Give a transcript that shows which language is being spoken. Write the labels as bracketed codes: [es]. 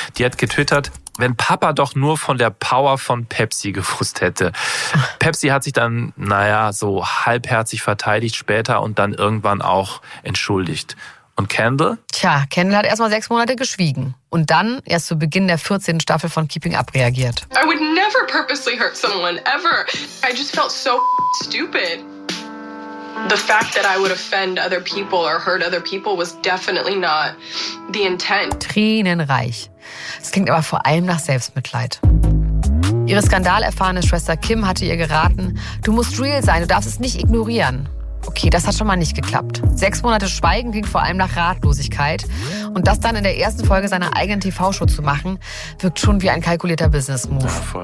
[de] Die hat getwittert, wenn Papa doch nur von der Power von Pepsi gewusst hätte. Pepsi hat sich dann, so halbherzig verteidigt später und dann irgendwann auch entschuldigt. Und Kendall? Tja, Kendall hat erstmal 6 Monate geschwiegen und dann erst zu Beginn der 14. Staffel von Keeping Up reagiert. [en] I would never purposely hurt someone, ever. I just felt so stupid. The fact that I would offend other people or hurt other people was definitely not the intent. [de] Tränenreich. Es klingt aber vor allem nach Selbstmitleid. Ihre skandalerfahrene Schwester Kim hatte ihr geraten, du musst real sein, du darfst es nicht ignorieren. okay, das hat schon mal nicht geklappt. 6 Monate Schweigen klingt vor allem nach Ratlosigkeit. Und das dann in der ersten Folge seiner eigenen TV-Show zu machen, wirkt schon wie ein kalkulierter Business-Move.